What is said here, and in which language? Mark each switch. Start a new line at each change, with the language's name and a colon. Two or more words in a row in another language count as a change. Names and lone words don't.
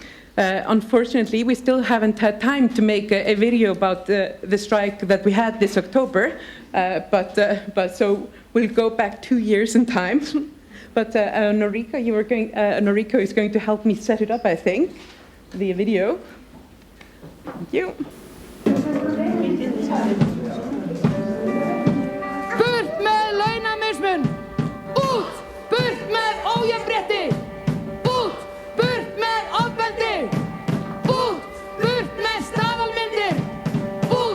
English: Unfortunately, we still haven't had time to make a video about the strike that we had this October, but so we'll go back 2 years in time. But Noriko is going to help me set it up, I think, the video. Thank you.
Icelandic: Burt með launamismun! Út! Burt með ójafnrétti! Út! Burt með ofbeldi! Út! Burt með staðalmyndir! Út!